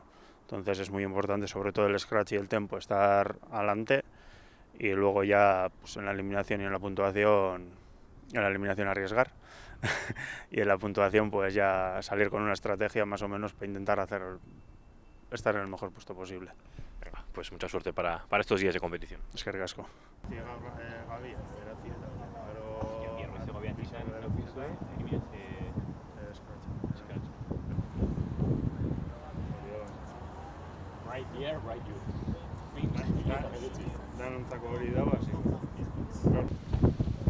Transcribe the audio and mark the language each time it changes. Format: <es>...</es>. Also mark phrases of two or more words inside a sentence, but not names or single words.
<es>Entonces es muy importante, sobre todo el scratch y el tempo, estar adelante y luego ya pues, en la eliminación y en la puntuación arriesgar y en la puntuación pues ya salir con una estrategia más o menos para intentar estar en el mejor puesto posible. Venga, pues mucha suerte para estos días de competición.</es> <eu>Eskerrik asko. Right there, right you. Danontzako hori dago, hasi.</eu>